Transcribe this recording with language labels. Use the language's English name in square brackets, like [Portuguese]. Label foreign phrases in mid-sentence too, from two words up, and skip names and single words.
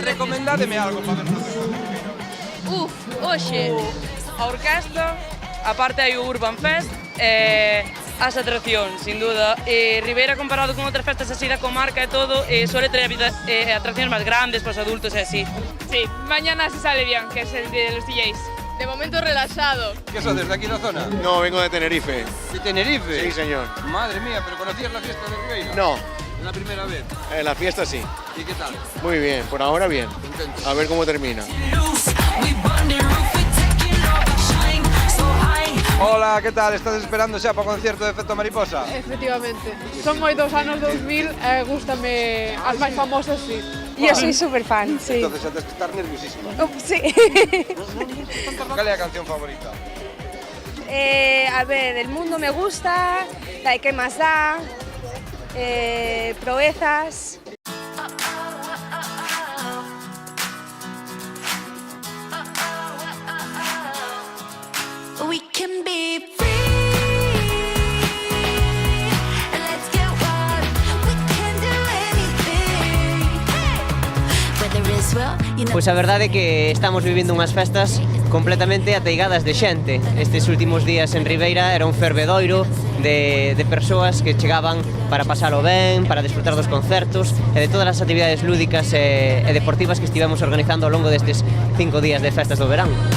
[Galician] Recomendádeme algo para ver. Hoxe. A orquesta, aparte hai o Urban Fest, as atraccións, [Spanish] sin duda. [Galician] Ribeira, comparado con outras festas así da comarca e todo, suele ter atraccións máis grandes para os adultos e así. [Spanish] Sí, mañana se sale bien, que es el de los DJs. De momento relajado. ¿Qué sos, desde aquí de la zona? No, vengo de Tenerife. ¿De Tenerife? Sí, señor. Madre mía, ¿pero conocías la fiesta de Ribeira? No. ¿La primera vez? La fiesta sí. ¿Y qué tal? Muy bien, por ahora bien. Contento. A ver cómo termina. Hola, ¿qué tal? [Galician] ¿Estás esperando xa para o concierto de Efecto Mariposa? Efectivamente. Son moitos anos 2000, gústame as máis famosas, [Spanish] sí. Yo soy súper fan, sí. Entonces ya tienes que estar nerviosísima. Sí. ¿Cuál es la canción favorita? A ver, El mundo me gusta, La de qué más da, Proezas. [English] We can be free. Let's get wild. We can do anything. Whether it's well, you know. [Galician] Pois a verdade é que estamos vivindo unhas festas completamente ateigadas de xente. Estes últimos días en Ribeira era un fervedoiro de persoas que chegaban para pasalo ben, para disfrutar dos concertos e de todas as actividades lúdicas e deportivas que estivemos organizando ao longo destes 5 días de festas do verán.